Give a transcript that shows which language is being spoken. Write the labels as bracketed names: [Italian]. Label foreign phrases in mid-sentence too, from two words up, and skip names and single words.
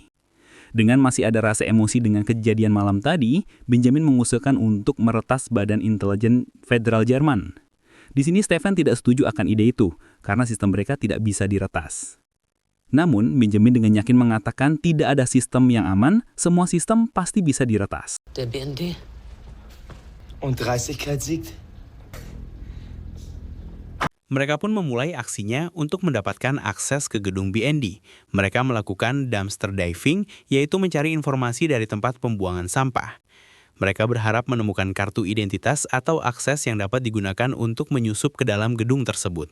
[Indonesian] Dengan masih ada rasa emosi dengan kejadian malam tadi, Benjamin mengusulkan untuk meretas Badan Intelijen Federal Jerman. Di sini Stefan tidak setuju akan ide itu, karena sistem mereka tidak bisa diretas. Namun, Benjamin dengan yakin mengatakan tidak ada sistem yang aman, semua sistem pasti bisa diretas. [German] Der BND. Und Dreistigkeit siegt. [Indonesian] Mereka pun memulai aksinya untuk mendapatkan akses ke gedung BND. Mereka melakukan [English] dumpster diving, [Indonesian] yaitu mencari informasi dari tempat pembuangan sampah. Mereka berharap menemukan kartu identitas atau akses yang dapat digunakan untuk menyusup ke dalam gedung tersebut.